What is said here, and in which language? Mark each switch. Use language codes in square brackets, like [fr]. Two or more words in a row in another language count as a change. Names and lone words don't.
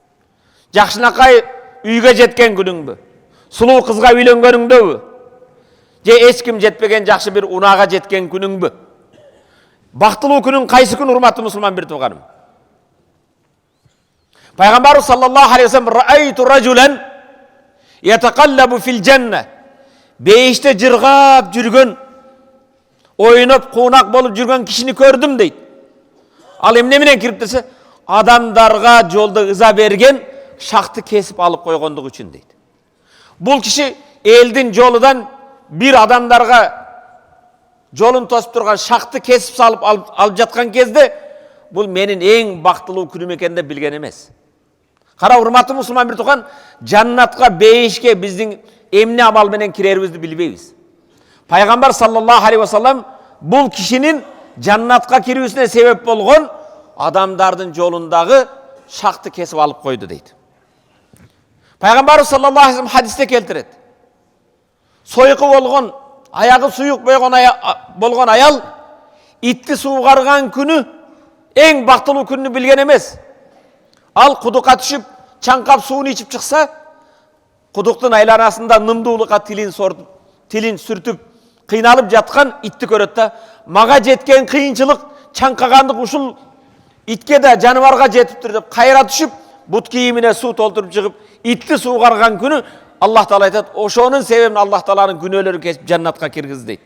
[ky] Жакшынакай үйгө жеткен күнүңбү? Сулуу кызга үйлөнгөнүңдөбү? же эч ким жетпеген жакшы бир унаага жеткен күнүңбү? Бактылуу күнүң кайсы күн, урматтуу мусулман бир тууганым? [ar] Пайгамбарыбыз صلى الله عليه وسلم رأيت رجلا يتقلب في الجنة. [ky] Бейиште жыргап жүргөн, ойноп куунак болуп жүргөн кишини көрдүм дейт. Ал эмне менен кирип десе, адамдарга жолдо ыза берген, шакты кесип алып койгондук үчүн дейт. Бул киши элдин жолудан бир адамдарга жолун тосуп турган шакты кесип салып алып жаткан кезде, бул менин эң бактылуу күнүм экенин деп билген эмес. Кара, урматтуу мусулман бир тууган, жаннатка, бейишке биздин эмне амал менен кирерибизди билбейбиз. Пайгамбар [ar] صلى الله عليه وسلم [ky] бул кишинин жаннатка кирүүсүнө себеп болгон адамдардын жолундагы шакты кесип алып койду дейт. Пайгамбар [ar] صلى الله عليه وسلم [ky] хадисте келтирет. Сойку болгон, аягы суюк болгон аял итти суугарган күнү эң бактылуу күнү билген эмес. Ал кудукка түшүп, чаңкап сууну ичип чыкса, кудуктун айланасында нымдуулукка тилин сүртүп, кыйналып жаткан итти көрөт да, мага жеткен кыйынчылык, чаңкагандык ушул итке да, жаныбарга жетиптир деп кайра түшүп, бут кийимине суу толтуруп чыгып, итти суугарган күнү Аллах Таала айтат, ошонун себебинен Аллах Тааланын күнөөлөрү кесип жаннатка киргиз дейт.